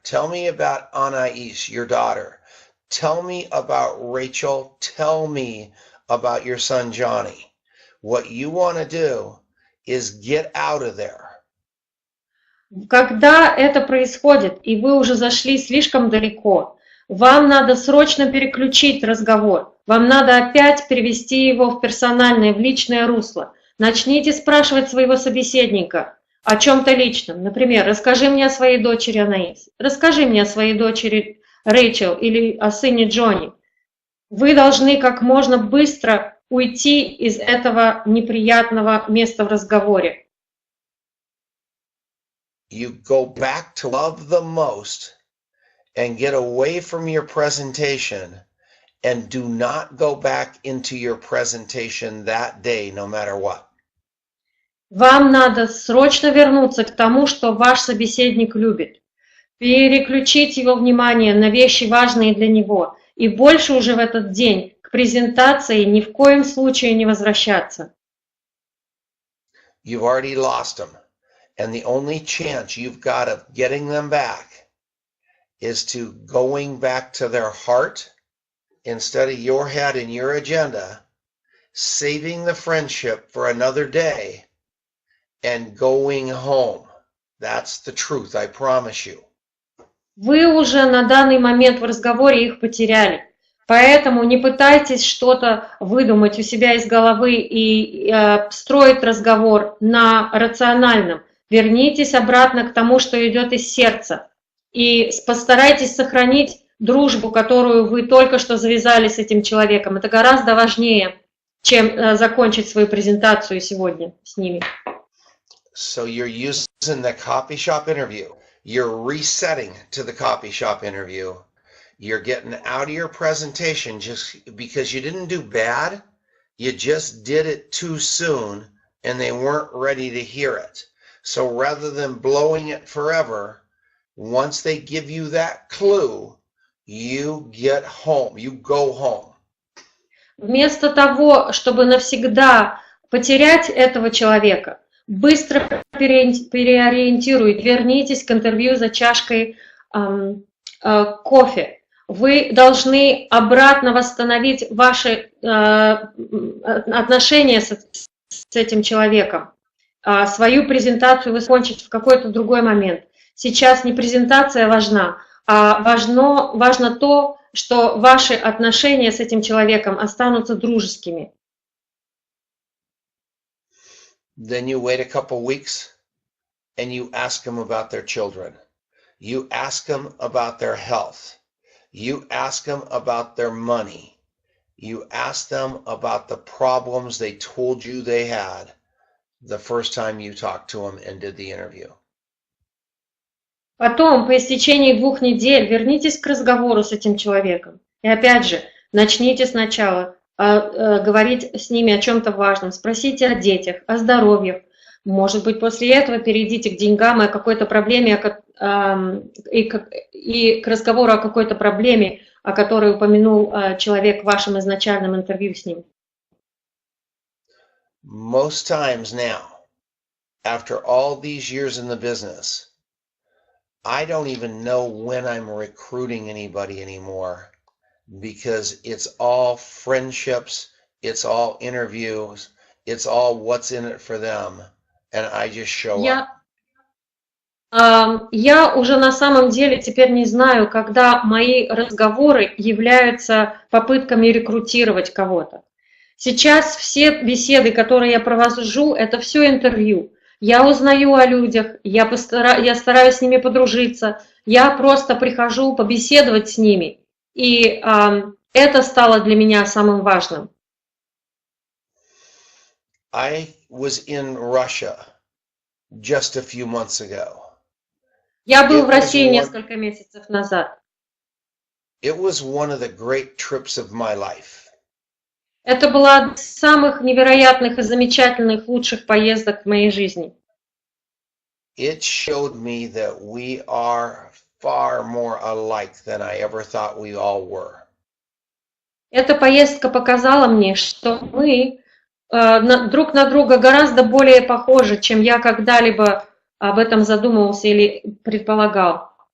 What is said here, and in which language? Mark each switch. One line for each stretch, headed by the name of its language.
English: Tell me about Anais, your daughter. Tell me about Rachel. Tell me about your son Johnny. What you want to do is get out of there.
Russian: Когда это происходит, и вы уже зашли слишком далеко, вам надо срочно переключить разговор. Вам надо опять перевести его в персональное, в личное русло. Начните спрашивать своего собеседника о чем-то личном. Например, расскажи мне о своей дочери Анаис, расскажи мне о своей дочери Рэйчел или о сыне Джонни. Вы должны как можно быстро уйти из этого неприятного места в разговоре.
English: You go back to love the most and get away from your presentation and do not go back into your presentation that day, no matter what.
Russian: Вам надо срочно вернуться к тому, что ваш собеседник любит. Переключить его внимание на вещи, важные для него. И больше уже в этот день к презентации ни в коем случае не возвращаться.
English: You've already lost them. And the only chance you've got of getting them back is to going back to their heart instead of your head and your agenda, saving the friendship for another day, and going home. That's the truth, I promise you.
Russian: Вы уже на данный момент в разговоре их потеряли. Поэтому не пытайтесь что-то выдумать у себя из головы и строить разговор на рациональном. Вернитесь обратно к тому, что идет из сердца. И постарайтесь сохранить дружбу, которую вы только что завязали с этим человеком. Это гораздо важнее, чем закончить свою презентацию сегодня с ними.
English: So you're using the coffee shop interview. You're resetting to the coffee shop interview. You're getting out of your presentation just because you didn't do bad. You just did it too soon and they weren't ready to hear it. So rather than blowing it forever, once they give you that clue, you get home, you go home.
Russian: Вместо того, чтобы навсегда потерять этого человека, быстро переориентируйте, вернитесь к интервью за чашкой кофе. Вы должны обратно восстановить ваши отношения с этим человеком. Свою презентацию вы закончите в какой-то другой момент. Сейчас не презентация важна, а важно то, что ваши отношения с этим человеком останутся дружескими.
English: Then you wait a couple weeks and you ask them about their children. You ask them about their health. You ask them about their money. You ask them about the problems they told you they had the first time you talked to them and did the interview.
Russian: Потом, по истечении 2 недель, вернитесь к разговору с этим человеком. И опять же, начните сначала говорить с ними о чем-то важном. Спросите о детях, о здоровье. Может быть, после этого перейдите к деньгам и о какой-то проблеме, и к разговору о какой-то проблеме, о которой упомянул человек в вашем изначальном интервью с ним?
English: Most times now, after all these years in the business, I don't even know when I'm recruiting anybody anymore because it's all friendships, it's all interviews, it's all what's in it for them, and I just show up.
Russian: Я уже на самом деле теперь не знаю, когда мои разговоры являются попытками рекрутировать кого-то. Сейчас все беседы, которые я провожу, это все интервью. Я узнаю о людях, я стараюсь с ними подружиться, я просто прихожу побеседовать с ними. И это стало для меня самым важным.
English: I was in Russia just a few months ago.
Russian: Я был в России несколько месяцев назад.
English: It was one of the great trips of my life.
Russian: Это была одна из самых невероятных и замечательных, лучших поездок в моей жизни.
English: It showed me that we are far more alike than I ever thought we all were.
Russian: Эта поездка показала мне, что мы друг на друга гораздо более похожи, чем я когда-либо об этом задумывался или предполагал.